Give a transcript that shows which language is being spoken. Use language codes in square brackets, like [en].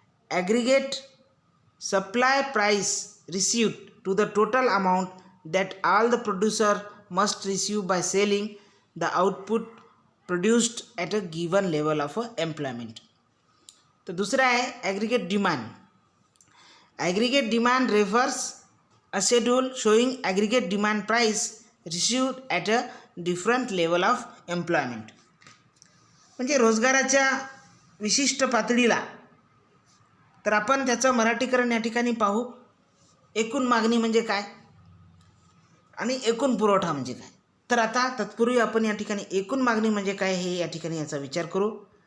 [en] Aggregate supply price received to the total amount that all the producer must receive by selling the output produced at a given level of employment. [mr] तर दुसरा आहे aggregate demand. [en] Aggregate demand refers a schedule showing aggregate demand price received at a different level of employment. [mr] म्हणजे रोजगाराच्या विशिष्ट पातळीला. तर आपण त्याचं मराठीकरण या ठिकाणी पाहू. एकूण मागणी म्हणजे काय आणि एकूण पुरवठा म्हणजे काय. तर आता तत्पूर्वी आपण या ठिकाणी एकूण मागणी म्हणजे काय हे या ठिकाणी याचा विचार करू.